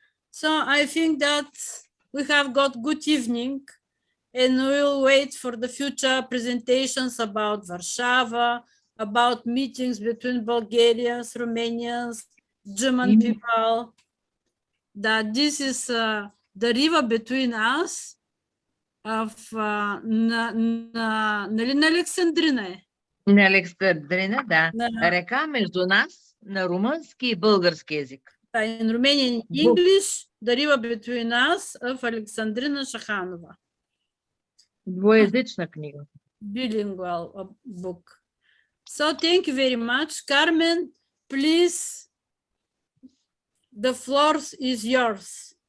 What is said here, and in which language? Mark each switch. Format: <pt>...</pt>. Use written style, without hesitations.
<en>So I think that we have got good evening, and we'll wait for the future presentations about Warsaw, about meetings between Bulgarians, Romanians, German people. That this is the river between us of</en> <bg>на Александрина е. На Александрина, да. Река между нас на румънски и български език.</bg> <en>In Romanian English, the river between us of Alexandrina Shakhanova.</en> <bg>Двоязична книга.</bg> <en>Bilingual book. So thank you very much. Carmen, please, the floor is yours.</en>